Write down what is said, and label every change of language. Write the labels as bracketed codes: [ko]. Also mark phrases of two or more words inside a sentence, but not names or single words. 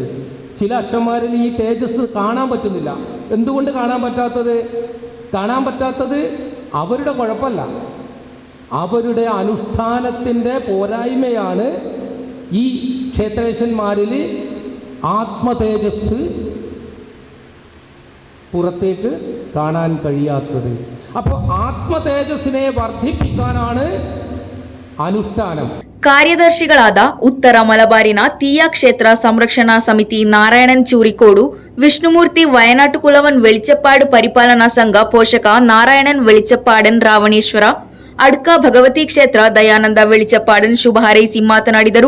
[ml] ചില അച്ഛന്മാരിൽ ഈ തേജസ് കാണാൻ പറ്റുന്നില്ല. എന്തുകൊണ്ട് കാണാൻ പറ്റാത്തത് അവരുടെ കുഴപ്പമല്ല, അവരുടെ അനുഷ്ഠാനത്തിൻ്റെ പോരായ്മയാണ് ഈ ക്ഷേത്രേശന്മാരിൽ ആത്മതേജസ് പുറത്തേക്ക് കാണാൻ കഴിയാത്തത്. അപ്പോൾ ആത്മതേജസ്സിനെ വർദ്ധിപ്പിക്കാനാണ് അനുഷ്ഠാനം. [kn] ಕಾರ್ಯದರ್ಶಿಗಳಾದ ಉತ್ತರ ಮಲಬಾರಿನ ತೀಯ ಕ್ಷೇತ್ರ ಸಂರಕ್ಷಣಾ ಸಮಿತಿ ನಾರಾಯಣನ್ ಚೂರಿಕೋಡು, ವಿಷ್ಣುಮೂರ್ತಿ ವಯನಾಟು ಕುಲವನ್ ವೆಳಿಚಪ್ಪಾಡು ಪರಿಪಾಲನಾ ಸಂಘ ಪೋಷಕ ನಾರಾಯಣನ್ ವೆಳಿಚಪ್ಪಾಡನ್ ರಾವಣೇಶ್ವರ, ಅಡ್ಕ ಭಗವತಿ ಕ್ಷೇತ್ರ ದಯಾನಂದ ವೆಳಿಚಪ್ಪಾಡನ್ ಶುಭ ಹಾರೈಸಿ ಮಾತನಾಡಿದರು.